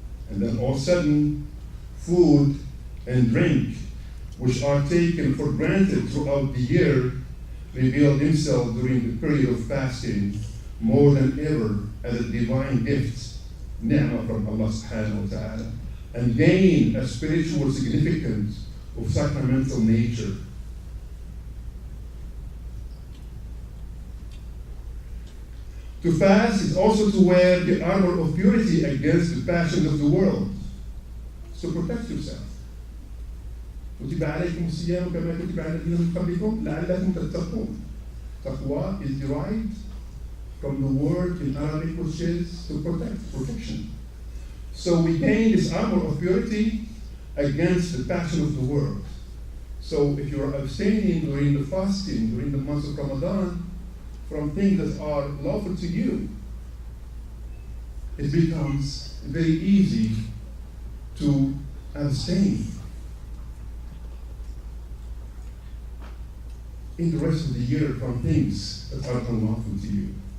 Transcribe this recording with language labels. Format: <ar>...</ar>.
<en>And then all of a sudden, food and drink, which are taken for granted throughout the year, reveal themselves during the period of fasting more than ever as a divine gift, ni'mah from Allah subhanahu wa ta'ala, and gain a spiritual significance of sacramental nature. To fast is also to wear the armor of purity against the passions of the world. So protect yourself.</en> <ar>كتب عليكم الصيام كما كتب على الذين من قبلكم لعلكم تتقون.</ar> <en>Taqwa is derived from the word in Arabic which is to protect, protection. So we gain this armor of purity against the passion of the world. So if you are abstaining during the fasting, during the month of Ramadan, from things that are lawful to you, it becomes very easy to abstain in the rest of the year from things that are unlawful to you.</en>